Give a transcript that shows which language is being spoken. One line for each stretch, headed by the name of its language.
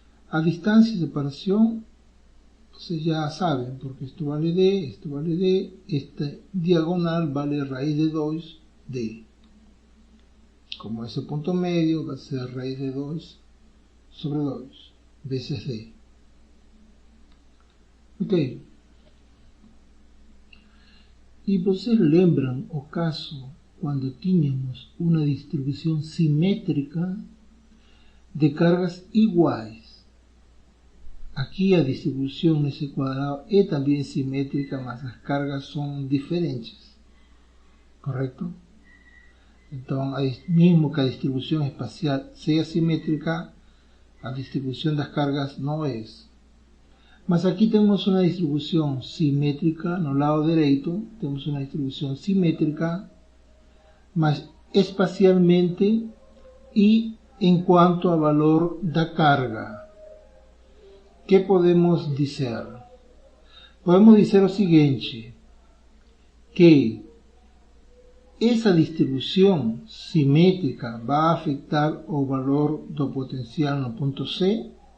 Spanish: A distancia de separación, ustedes ya saben, porque esto vale D, esta diagonal vale raíz de 2, D. Como ese punto medio va a ser raíz de 2 sobre 2 veces D. Ok.
Portuguese: E vocês lembram o caso quando tínhamos uma distribuição simétrica de cargas iguais? Aqui a distribuição nesse quadrado é também simétrica, mas as cargas são diferentes. Correto?
Spanish: Entonces, mismo que la distribución espacial sea simétrica, la distribución de las cargas no es. Mas aquí tenemos una distribución simétrica, en el lado derecho, tenemos una distribución simétrica, mas espacialmente y en cuanto a valor de carga. ¿Qué podemos decir? Podemos decir lo siguiente,
Portuguese: que essa distribuição simétrica vai afetar o valor do potencial no ponto C?